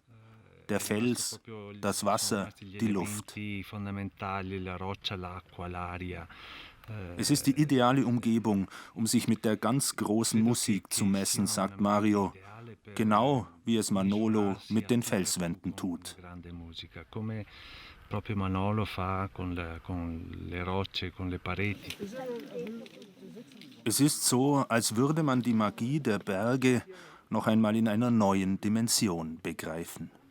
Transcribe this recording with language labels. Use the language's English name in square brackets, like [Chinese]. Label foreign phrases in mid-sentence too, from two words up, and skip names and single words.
[German] Der Fels, das Wasser, die Luft. Es ist die ideale Umgebung, um sich mit der ganz großen Musik zu messen, sagt Mario. Genau wie es Manolo mit den Felswänden tut. [Italian] Proprio Manolo fa con le rocce, con le pareti. [German] Es ist so, als würde man die Magie der Berge noch einmal in einer neuen Dimension begreifen.